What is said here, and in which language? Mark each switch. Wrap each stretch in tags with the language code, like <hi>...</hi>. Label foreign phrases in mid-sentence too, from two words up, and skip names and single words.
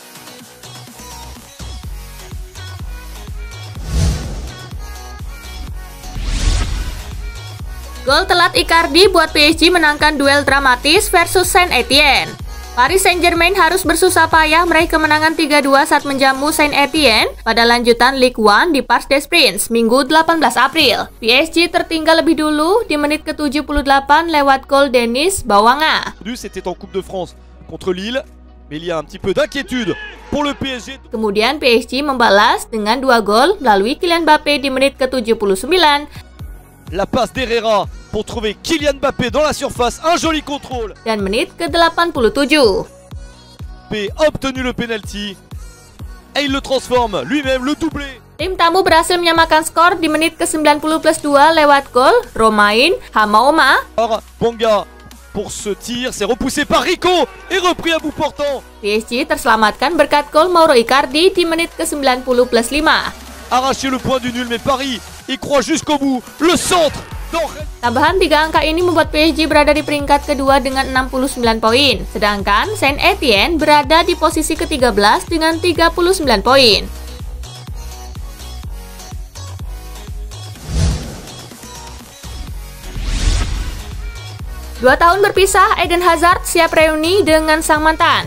<id>Gol telat Icardi buat PSG menangkan duel dramatis versus Saint-Étienne. Paris Saint-Germain harus bersusah payah meraih kemenangan 3-2 saat menjamu Saint-Étienne pada lanjutan Ligue 1 di Parc des Princes, Minggu 18 April. PSG tertinggal lebih dulu di menit ke-78 lewat gol Denis Bouanga.</id> <fr>C'était en Coupe de France contre Lille, mais il y a un petit peu d'inquiétude pour le PSG.</fr> <id>Kemudian PSG membalas dengan 2 gol melalui Kylian Mbappé di menit ke-79.</id> <fr>La passe d'Herrera pour trouver Kylian Mbappé dans la surface, un joli contrôle.</fr> <id>Dan menit ke-87.</id> <fr>Mbappé a obtenu le penalty et il le transforme lui-même, le doublé.</fr> <id>Tim tamu berhasil menyamakan skor di menit ke-90+2 lewat gol Romain Hamaoma.</id> <fr>Bonga pour ce tir, c'est repoussé par Rico et repris à bout portant.</fr> <id>PSG terselamatkan berkat gol Mauro Icardi di menit ke-90+5.</id> <fr>Arraché le point du nul, mais Paris y croit jusqu'au bout. Le centre.</fr> <id>Tambahan 3 angka ini membuat PSG berada di peringkat kedua dengan 69 poin. Sedangkan Saint-Étienne berada di posisi ke-13 dengan 39 poin. Dua tahun berpisah, Eden Hazard siap reuni dengan sang mantan.</id>